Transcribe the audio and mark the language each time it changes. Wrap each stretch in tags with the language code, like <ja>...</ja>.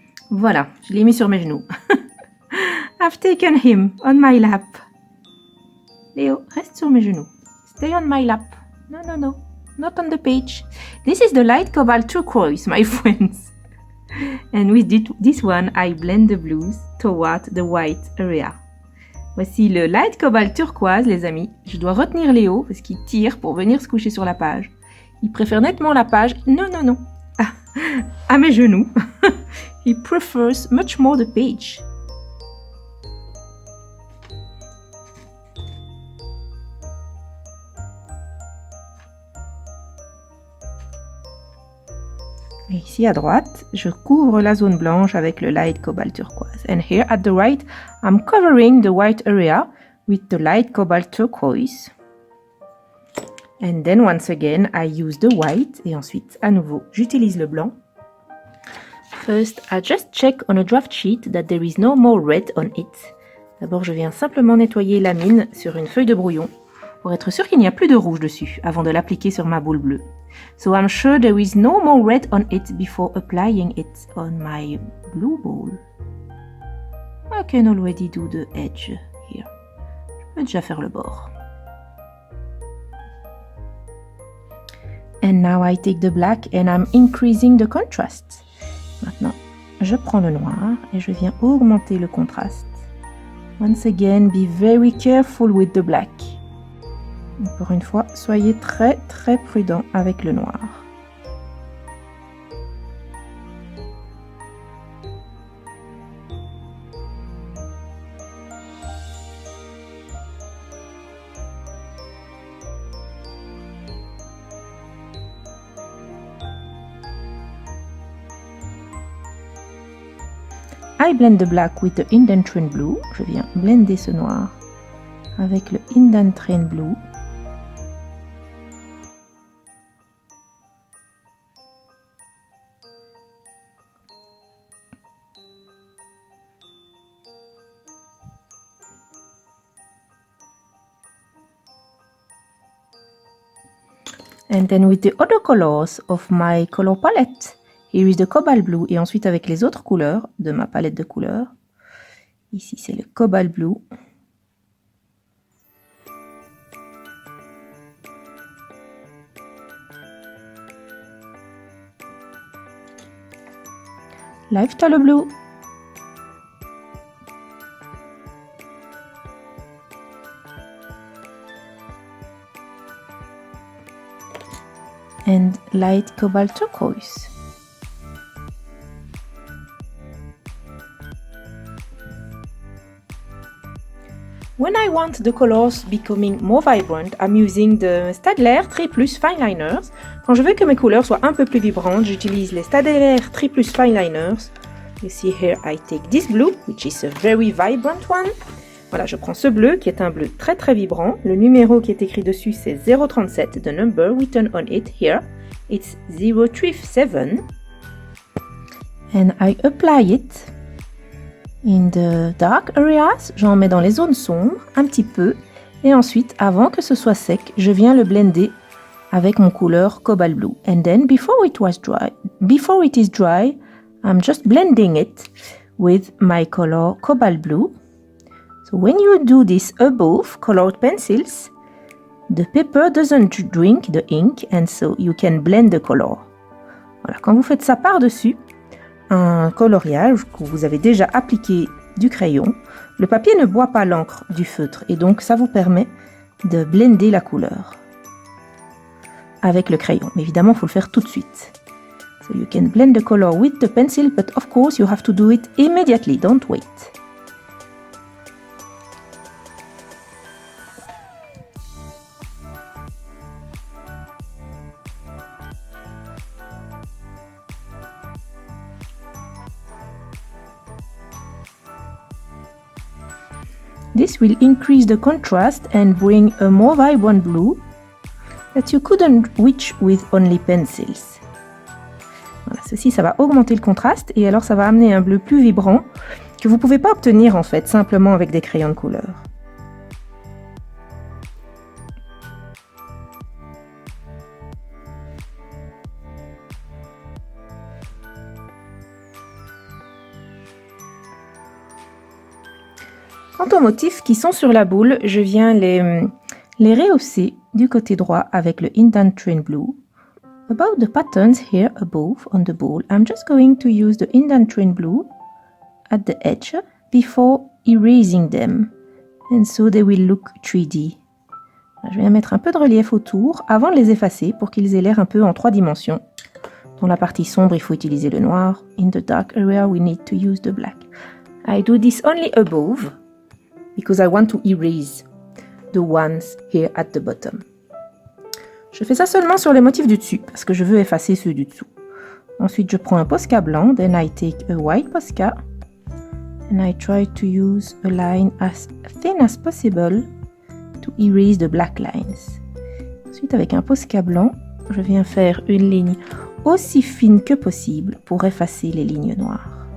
<fr>Voilà, je l'ai mis sur mes genoux.</fr> <en>I've taken him on my lap.</en> <fr>Léo, reste sur mes genoux.</fr> <en>Stay on my lap. No, no, no. Not on the page. This is the light cobalt turquoise, my friends. And with this one, I blend the blues toward the white area.</en> <fr>Voici le light cobalt turquoise, les amis. Je dois retenir Léo parce qu'il tire pour venir se coucher sur la page. Il préfère nettement la page. Non, non, non. À mes genoux.</fr> <en>He prefers much more the page.</en> <fr>Et ici à droite, je couvre la zone blanche avec le light cobalt turquoise.</fr> <en>And here at the right, I'm covering the white area with the light cobalt turquoise. And then once again, I use the white.</en> <fr>Et ensuite, à nouveau, j'utilise le blanc.</fr> <en>First, I just check on a draft sheet that there is no more red on it.</en> <fr>D'abord, je viens simplement nettoyer la mine sur une feuille de brouillon pour être sûr qu'il n'y a plus de rouge dessus avant de l'appliquer sur ma boule bleue.</fr> <en>So I'm sure there is no more red on it before applying it on my blue ball. I can already do the edge here.</en> <fr>Je peux déjà faire le bord.</fr> <en>And now I take the black and I'm increasing the contrast.</en> <fr>Maintenant, je prends le noir et je viens augmenter le contraste.</fr> <en>Once again, be very careful with the black.</en> <fr>Encore une fois, soyez très très prudent avec le noir.</fr> <en>I blend the black with the Indentrine blue.</en> <fr>Je viens blender ce noir avec le Indentrine blue.</fr> <en>And then with the other colors of my color palette, here is the cobalt blue.</en> <fr>Et ensuite avec les autres couleurs de ma palette de couleurs. Ici c'est le cobalt blue.</fr> <en>Light phthalo blue. And light cobalt turquoise. When I want the colors becoming more vibrant, I'm using the Staedtler 3 Plus Fine Liners.</en> <fr>Quand je veux que mes couleurs soient un peu plus vibrantes, j'utilise les Staedtler 3 Plus Fine Liners.</fr> <en>You see here I take this blue, which is a very vibrant one.</en> <fr>Voilà, je prends ce bleu qui est un bleu très très vibrant. Le numéro qui est écrit dessus c'est 037.</fr> <en>The number written on it here, it's 037. And I apply it in the dark areas.</en> <fr>J'en mets dans les zones sombres, un petit peu. Et ensuite, avant que ce soit sec, je viens le blender avec mon couleur Cobalt Blue.</fr> <en>And then, before it is dry, I'm just blending it with my color Cobalt Blue. So when you do this above colored pencils, the paper doesn't drink the ink and so you can blend the color.</en> <fr>Voilà, quand vous faites ça par-dessus un coloriage que vous avez déjà appliqué du crayon, le papier ne boit pas l'encre du feutre et donc ça vous permet de blender la couleur avec le crayon. Mais évidemment, il faut le faire tout de suite.</fr> <en>So you can blend the color with the pencil, but of course you have to do it immediately, don't wait. This will increase the contrast and bring a more vibrant blue that you couldn't reach with only pencils.</en> <fr>Voilà, ceci, ça va augmenter le contraste et alors ça va amener un bleu plus vibrant que vous ne pouvez pas obtenir en fait simplement avec des crayons de couleur. Quant aux motifs qui sont sur la boule, je viens les rehausser du côté droit avec le Indent Train Blue.</fr> <en>About the patterns here above on the bowl, I'm just going to use the Indent Train Blue at the edge before erasing them. And so they will look 3D.</en> <fr>Je viens mettre un peu de relief autour avant de les effacer pour qu'ils aient l'air un peu en 3 dimensions. Dans la partie sombre, il faut utiliser le noir.</fr> <en>In the dark area, we need to use the black. I do this only above, because I want to erase the ones here at the bottom.</en> <fr>Je fais ça seulement sur les motifs du dessus, parce que je veux effacer ceux du dessous. Ensuite, je prends un Posca blanc,</fr> <en>then I take a white Posca, and I try to use a line as thin as possible to erase the black lines.</en> <fr>Ensuite, avec un Posca blanc, je viens faire une ligne aussi fine que possible pour effacer les lignes noires.</fr>